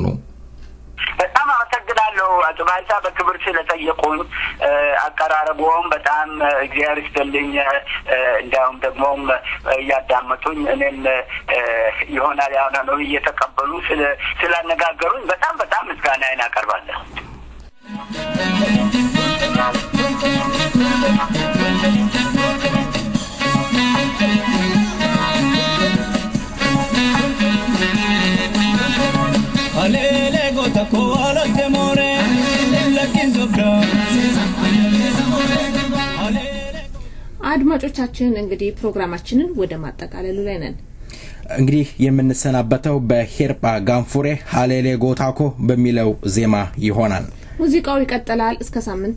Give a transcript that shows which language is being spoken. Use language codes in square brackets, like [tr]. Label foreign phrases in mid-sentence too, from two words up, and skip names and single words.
[am] በጣም አመሰግናለሁ አቶ ባልታ በክብር ስለጠየቁኝ አቀራረቡም በጣም እግዚአብሔር ይስጥልኝ እንዳውም ደግሞ ያዳመጡኝ እኔም ይሆናል ያው ነው እየተቀበሉ ስላነጋገሩኝ በጣም ምስጋናዬን አቀርባለሁ Alele gota koala temore lakin zobra አድማጮቻችን እንግዲህ ፕሮግራማችንን ወደ ማጠቃለሉ ላይ ነን እንግዲህ የምንሰናበተው በሄርጳ ጋንፉሬ ሃሌሌ ጎታኮ በሚለው ዜማ ይሆናል ሙዚቃው ይቀጥላል እስከ ሳምንት